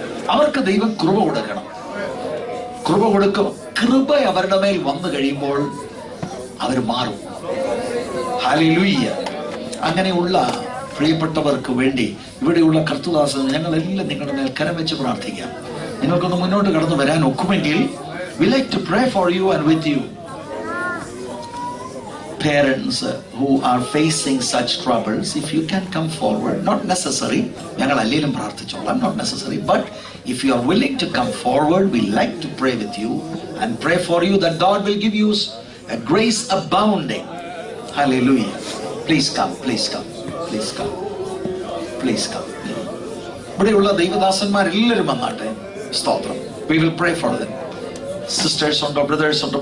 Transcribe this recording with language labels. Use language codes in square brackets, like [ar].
[ml] അവർക്ക് ദൈവം കൃപ കൊടുക്കണം. കൃപ കൊടുക്കും. കൃപ അവരുടെ മേൽ വന്നു കഴിയുമ്പോൾ അവർ മാറും. ഹല്ലേലൂയ. അങ്ങനെയുള്ള പ്രിയപ്പെട്ടവർക്ക് വേണ്ടി ഇവിടെയുള്ള കർത്തൃദാസൻ ഞങ്ങളെല്ലാം നിങ്ങളുടെ മേൽ കരം വെച്ച് പ്രാർത്ഥിക്കാം. നിങ്ങൾക്കൊന്ന് മുന്നോട്ട് കടന്നു വരാൻ ഒക്കുമെങ്കിൽ [en] we like to pray for you and with you. Parents who are facing such troubles, if you can come forward, not necessary, [ml] ഞങ്ങൾ അല്ലെങ്കിലും പ്രാർത്ഥിച്ചോളാം, [en] not necessary, but if you are willing to come forward, we like to pray with you and pray for you that God will give you a grace abounding. Hallelujah. Please come, please come, please come, please come. [ml] ഇവിടെയുള്ള ദൈവദാസന്മാരെല്ലാവരും വന്നാട്ടെ. സ്തോത്രം. [en] We will pray for them. [ml] Sisters ഉണ്ടോ, brothers ഉണ്ടോ?